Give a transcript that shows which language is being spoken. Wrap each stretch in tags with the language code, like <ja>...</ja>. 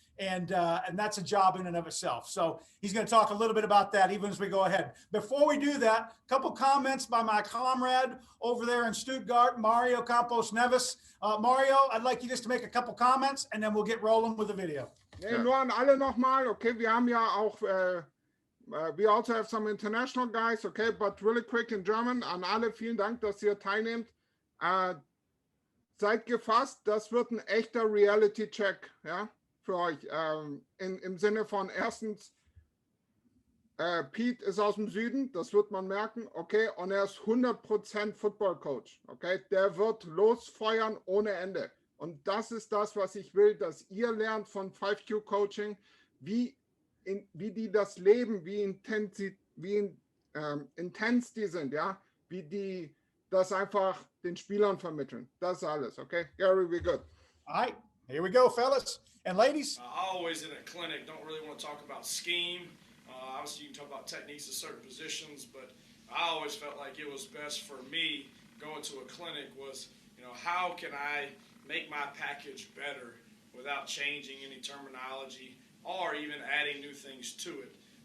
<en>And that's a job in and of itself. So he's going to talk a little bit about that even as we go ahead. Before we do that, a couple comments by my comrade over there in Stuttgart, Mario Campos Neves. Mario, I'd like you just to make a couple comments and then we'll get rolling with the video.</en> <de>Nee, nur an alle nochmal, okay, wir haben ja auch,</de> <en>we also have some international guys, okay, but really quick in German,</en> <de>an alle, vielen Dank, dass ihr teilnehmt. Seid gefasst, das wird ein echter Reality-Check, ja, für euch. Im Sinne von erstens, Pete ist aus dem Süden, das wird man merken, okay, und er ist 100% Football-Coach, okay, der wird losfeuern ohne Ende. Und das ist das, was ich will, dass ihr lernt von 5Q-Coaching, wie die das leben, wie intens die sind, ja, wie die das einfach den Spielern vermitteln. Das ist alles, okay?</de> <en>Gary, we're good. All right, here we go, fellas. And ladies? I always in a clinic don't really want to talk about scheme. Obviously, you can talk about techniques of certain positions, but I always felt like it was best for me going to a clinic was, how can I make my package better without changing any terminology or even adding new things to it.</en>